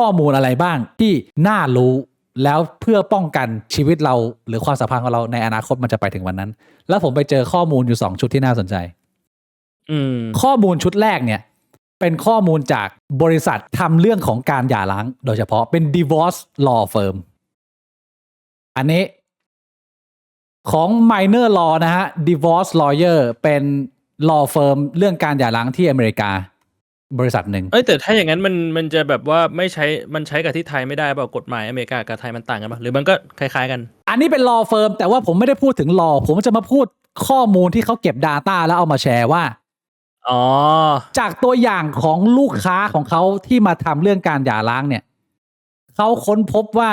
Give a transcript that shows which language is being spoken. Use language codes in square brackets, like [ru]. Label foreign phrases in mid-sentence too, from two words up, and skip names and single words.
[th] มูลอะไรบ้างที่น่ารู้แล้วเพื่อป้องกันชีวิตเราหรือความสัมพันธ์ของเราในอนาคตมันจะไปถึงวันนั้นแล้วผมไปเจอข้อมูลอยู่2ชุดที่น่าสนใจข้อมูลชุดแรกเนี่ยเป็นข้อมูลจากบริษัททำเรื่องของการหย่าร้างโดยเฉพาะเป็น [en] divorce law firm [th] อันนี้ของ [en] minor law [th] นะฮะ [en] divorce lawyer [th] เป็น [en] law firm [th] เรื่องการหย่าร้างที่อเมริกาบริษัทหนึ่ง แต่ถ้าอย่างนั้นมันจะแบบว่าไม่ใช้มันใช้กับที่ไทยไม่ได้เปล่ากฎหมายอเมริกากับไทยมันต่างกันป่ะหรือมันก็คล้ายๆกัน อันนี้เป็น [en] law firm [th] แต่ว่าผมไม่ได้พูดถึง law ผมจะมาพูดข้อมูลที่เขาเก็บ data แล้วเอามาแชร์ว่าจากตัวอย่างของลูกค้าของเขาที่มาทำเรื่องการหย่าร้างเนี่ยเขาค้นพบว่า